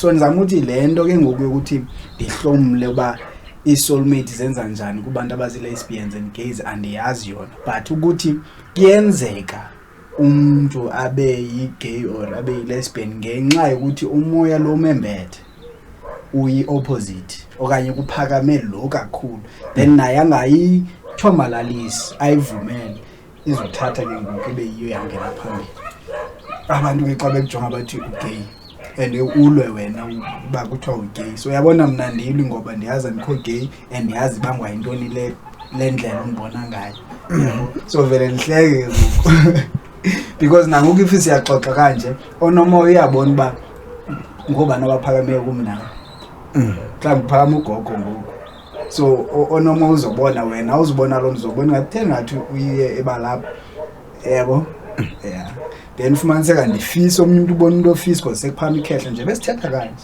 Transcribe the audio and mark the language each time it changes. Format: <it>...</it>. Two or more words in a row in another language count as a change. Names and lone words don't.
<xh>So nizama ukuthi lento ke ngoku ukuthi ndihlomle ba i-soulmate zenza njani kubantu abazi</xh> <en>lesbians and gays</en> <xh>andiyazi yona but ukuthi kuyenzeka umuntu abe yi-gay or abe yi-lesbian ngenxa yokuthi umoya lo membethe uyi-opposite okanye kuphakame lo kakhulu then naye angayithomalalisi ayivumele izothatha ke ngoku ibe yiyo yangena phambili. Abantu ke xa bekujonga bathi ugay and ulwe wena uba kuthiwa ugay, so uyabona mna ndilwi ngoba ndiyazi andikho gay and ndiyazi bangwa yintoni le ndlela undibona ngayo. So vele ndihleke ngoku because nangoku if siyaxoxa kanje onomoya uyabona uba ngobani abaphakame kumnana mhlawumbi uphakama ugogo ngoku, so onomoya uzobona wena awuzibona lo uzobona ngathi ngathi uye ebalapha yebo.</xh> <en>Yeah, then</en> <xh>ufumaniseka ndifisa umuntu ubona into ofisa because sekuphama ikhehla nje besithetha kanje.</xh>